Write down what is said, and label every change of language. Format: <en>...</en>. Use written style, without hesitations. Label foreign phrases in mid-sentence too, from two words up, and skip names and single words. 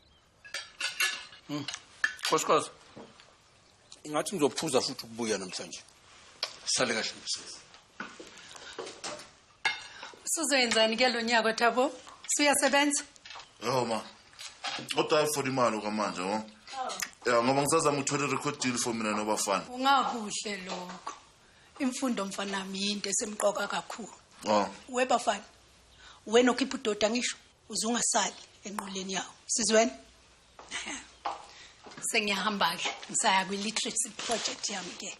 <zu>Nkosikazi. Ingathi ngizophuza futhi ukubuya namhlanje. Sale kahle msebenzi. Sizoyenzani ke lo nyaka Thabo? Siyasebenza? Yo ma. Kodwa for imali okamanje ho. Ya ngoba ngisazama ukuthola</zu> <en>record deal</en> <zu>for mina nobafana. Ungakuhle lokho. Imfundo mfana nami into esemqoka kakhulu. Oh. Webafana. Wena okhipha udoda ngisho uzungasali enqoleni yawo. Sizweni? Sengiyahamba ke. Ngisaya kwi</zu> <en>literacy project</en> <zu>yami ke.</zu>